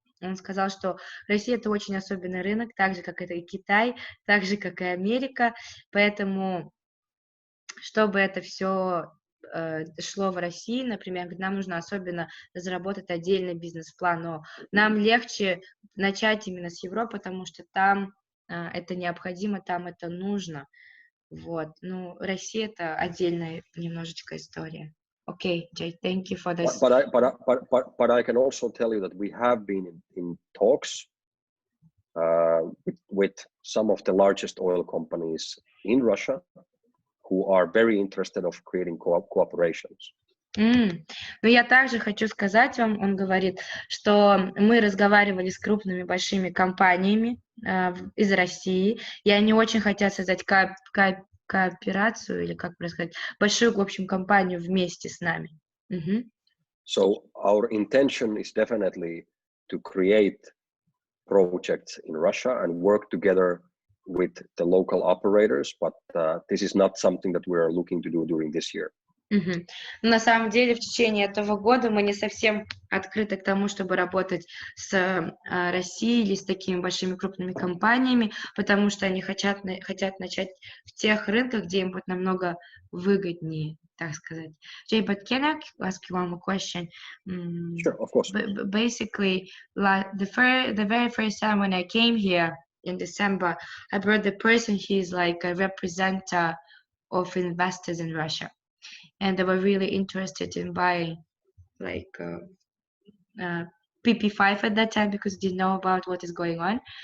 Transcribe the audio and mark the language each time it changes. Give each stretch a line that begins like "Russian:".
Russian: Он сказал, что Россия – это очень особенный рынок, так же, как это и Китай, так же, как и Америка, поэтому, чтобы это все шло в России, например, нам нужно особенно разработать отдельный бизнес-план, но нам легче начать именно с Европы, потому что там это необходимо, там это нужно. Вот. Ну, Россия – это отдельная немножечко история.
English: Okay, Jay, thank you for this. But I can also tell you that we have been in talks with some of the largest oil companies in Russia, who are very interested of creating cooperations. Но я также хочу сказать вам, он говорит, что мы разговаривали с крупными большими компаниями из России, и они очень хотят создать кооперацию, или как сказать, большую, в общем, компанию вместе с нами. Мгм. So our intention is definitely to create projects in Russia and work together with the local operators, but this is not something that we are looking to do during this year. Мгм.
Russian: На самом деле, в течение этого года мы не совсем открыты к тому, чтобы работать с Россией или с такими большими крупными компаниями, потому что они хотят начать в тех рынках, где им будет намного выгоднее, так сказать.
English: Jay, but can I ask you one more question? Sure, of course. Basically, the very first time when I came here in December, I brought the person, he's like a representative of investors in Russia. And they were really interested in buying like PP5 at that time because they didn't know about what is going on.